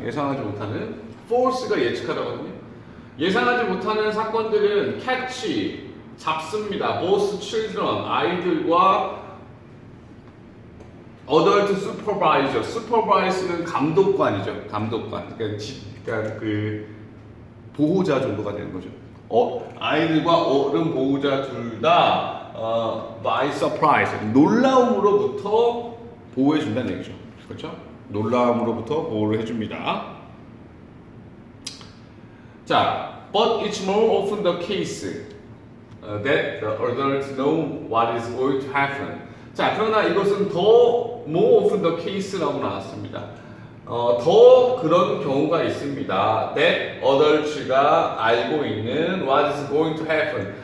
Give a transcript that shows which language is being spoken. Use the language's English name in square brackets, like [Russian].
[Korean] 예상하지 못하는, force가 예측하다거든요. 예상하지 못하는 사건들은 catch, 잡습니다. [English] both children, [Korean] 아이들과 [English] adult supervisor, supervisor는 [Korean] 감독관이죠. 감독관. 그러니까 그 보호자 정도가 되는 거죠. 아이들과 어른 보호자 둘 다 [English] by surprise, [Korean] 놀라움으로부터 보호해 준다는 얘기죠. 그렇죠? 놀라움으로부터 보호를 해줍니다. [English] 자, but it's more often the case that the adults know what is going to happen. [Korean] 자, 그러나 이것은 더 [English] more often the case라고 [Korean] 나왔습니다. 더 그런 경우가 있습니다. [English] That adults가 [Korean] 알고 있는 [English] what is going to happen.